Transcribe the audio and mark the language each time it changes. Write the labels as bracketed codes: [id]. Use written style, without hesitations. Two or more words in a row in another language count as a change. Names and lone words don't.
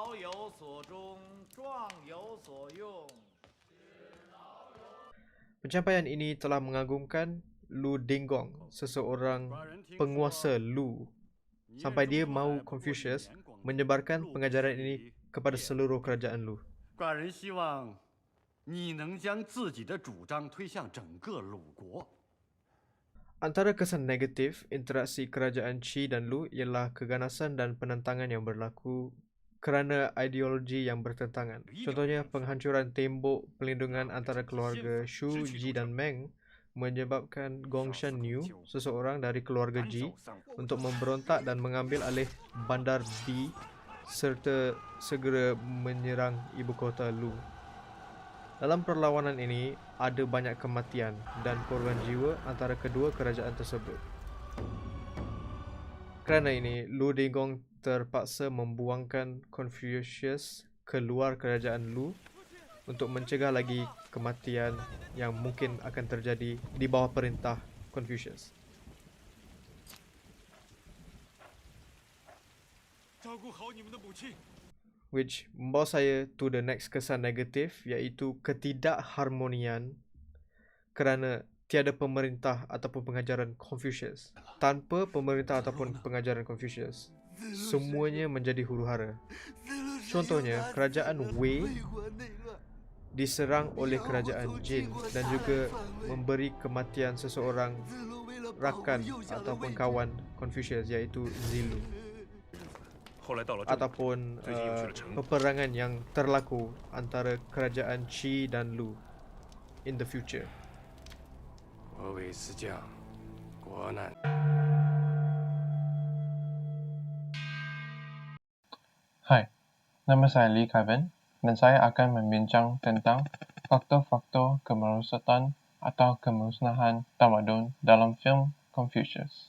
[ms] Pencapaian ini telah mengagumkan Lu Dinggong, seseorang penguasa Lu, sampai dia mahu Confucius menyebarkan pengajaran ini kepada seluruh kerajaan Lu. [zh] 寡人希望你能将自己的主张推向整个鲁国。 [ms] Antara kesan negatif interaksi kerajaan Qi dan Lu ialah keganasan dan penentangan yang berlaku kerana ideologi yang bertentangan. Contohnya, penghancuran tembok pelindungan antara keluarga Shu, Ji dan Meng menyebabkan Gongshan Niu, seseorang dari keluarga Ji, untuk memberontak dan mengambil alih bandar Bi serta segera menyerang ibu kota Lu. Dalam perlawanan ini, ada banyak kematian dan korban jiwa antara kedua kerajaan tersebut. Kerana ini, Lu Dinggong terpaksa membuangkan Confucius keluar kerajaan Lu untuk mencegah lagi kematian yang mungkin akan terjadi di bawah perintah Confucius. [zh] 照顾好你们的母亲。 [ms] Which membawa saya [en] to the next [ms] kesan negatif, iaitu ketidakharmonian kerana tiada pemerintah ataupun pengajaran Confucius. Tanpa pemerintah ataupun pengajaran Confucius, semuanya menjadi huru-hara. Contohnya, kerajaan Wei diserang oleh kerajaan Jin dan juga memberi kematian seseorang rakan ataupun kawan Confucius, iaitu Zilu. [zh] 后来到了这里， [ms] Ataupun [zh] 最近又去了成都。 [ms] peperangan yang terlaku antara kerajaan Qi dan Lu [en] in the future. [zh] 我韦思将，国难。 [ms] Hai, nama saya Lee Kevin dan saya akan membincang tentang faktor-faktor kemerosotan atau kemusnahan tamadun dalam filem Confucius.